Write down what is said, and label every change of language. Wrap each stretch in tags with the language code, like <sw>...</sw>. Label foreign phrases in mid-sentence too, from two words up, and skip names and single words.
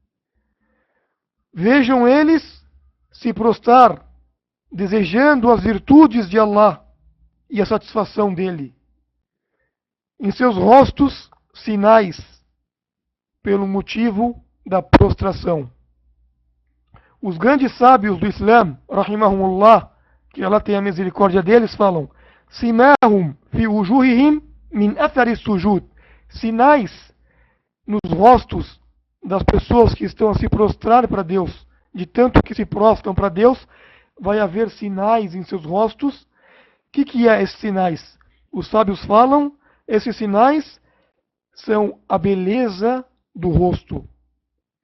<pt>Vejam eles se prostrar, desejando as virtudes de Allah e a satisfação dele. Em seus rostos, sinais, pelo motivo da prostração. Os grandes sábios do Islã, rahimahumullah, que Allah tenha misericórdia deles, falam:</pt> <ar>سيماهم في وجوههم من أثر السجود.</ar> <pt>Sinais nos rostos das pessoas que estão a se prostrar para Deus, de tanto que se prostram para Deus, vai haver sinais em seus rostos. O que é esses sinais? Os sábios falam, esses sinais são a beleza do rosto.</pt>